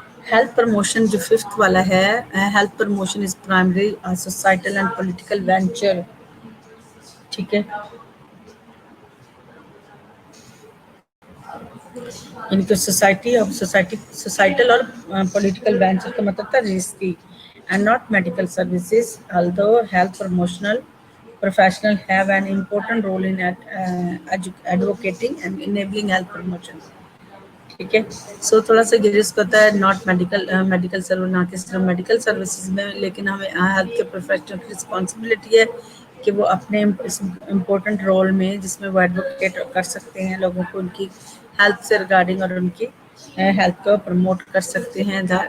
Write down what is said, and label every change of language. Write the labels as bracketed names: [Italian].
[English] health promotion [Urdu] جو fifth والا ہے، [English] Health promotion is primary societal and political venture, ٹھیک ہے. [Urdu] ان کو سوسائٹل اور پولیٹیکل وینچر کا مطلب تھا risky and not medical services. [English] although health promotional professionals have an important role in advocating and enabling health promotion. [Urdu] ٹھیک ہے. سو تھوڑا سا یہ رسک ہوتا ہے ناٹ میڈیکل سروس، نہ کہ صرف میڈیکل سروسز میں، لیکن ہمیں ہیلتھ کے پروفیشنل کی رسپانسبلٹی ہے کہ وہ اپنے اس امپورٹنٹ رول میں جس میں وہ ایڈوکیٹ کر سکتے ہیں لوگوں کو ان کی ہیلتھ سے ریگارڈنگ اور ان کی ہیلتھ کو پروموٹ کر سکتے ہیں.